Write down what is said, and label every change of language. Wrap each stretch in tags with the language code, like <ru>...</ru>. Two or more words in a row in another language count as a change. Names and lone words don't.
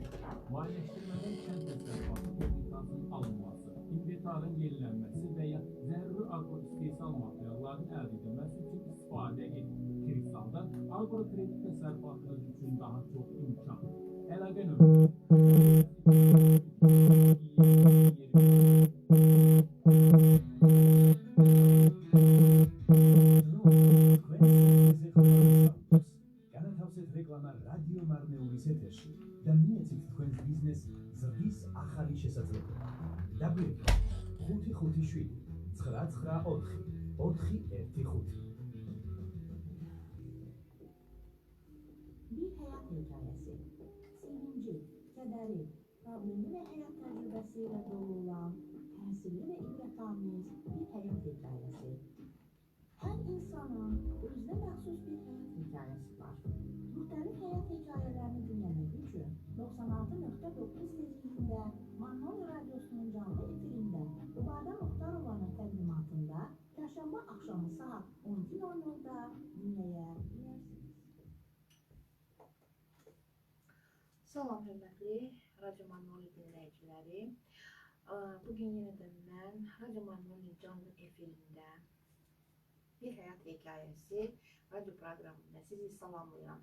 <az>Maliyyələşdirmədən kənd təsərrüfatı texnikasının alınması, inventarın yenilənməsi və ya zəruri agro-istehsal materialların əldə edilməsi üçün istifadə edin. Kirsalda agrokredit təsərrüfatınız üçün daha çox imkan. Əlaqə nömrəsi</az> <ka>განათავსეთ რეკლამა რადიო მარნეულის ეთერში და მიეცით თქვენს ბიზნესს ზრდის ახალი შესაძლებლობა. დაგვირეკეთ 557 994 415.</ka> <tr>Bir hayat hikayesi. Sevinci, kederi, problemi ve hayat tecrübesiyle dolu olan təsirli ve ibretamiz bir hayat hikayesi. Her insanın</tr> <az>özünə məxsus</az> <tr>bir hayat hikayesi var. Müxtəlif hayat hikayelerini dinlemek için 96.9 tezliğinde Manol Radyosu'nun canlı efirinde Ubada Muhtarova'nın təqdimatında Çarşamba akşamı saat 12:00'da dinleyebilirsiniz.</tr> <az>Salam hörmətli Radio Manoli dinləyiciləri. Bugün yenə də mən Radio Manoli canlı efirində bir həyat hekayəsi radio proqramında sizi salamlayıram.</az>